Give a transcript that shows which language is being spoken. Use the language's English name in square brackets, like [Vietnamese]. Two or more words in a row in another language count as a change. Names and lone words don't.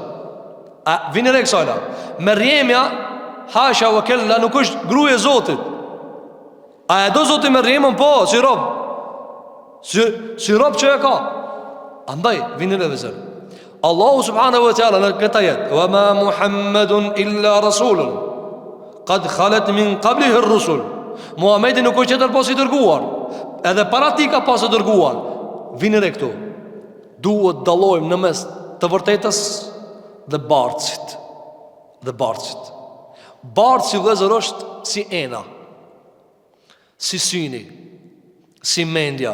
[Albanian] A vini re kësaj. Merjemja, [Arabic] حاشا وكلا, [Albanian] nuk është gruaja e Zotit. A e do Zoti Merjemën? Po, si rob. Si rob që e ka. Andaj, vini re vëzër. Allahu [Arabic] سبحانه وتعالى [Albanian] në këtë ajet, [Arabic] وما محمد إلا رسول قد خلت من قبله الرسل. [Albanian] Muhamedi nuk është tjetër pas i dërguar, edhe para tij ka pas i dërguar. Vini re këtu. Duhet dallojmë në mes të vërtetës dhe bartësit. Bartësi vëllezër është si ena, si syni, si mendja.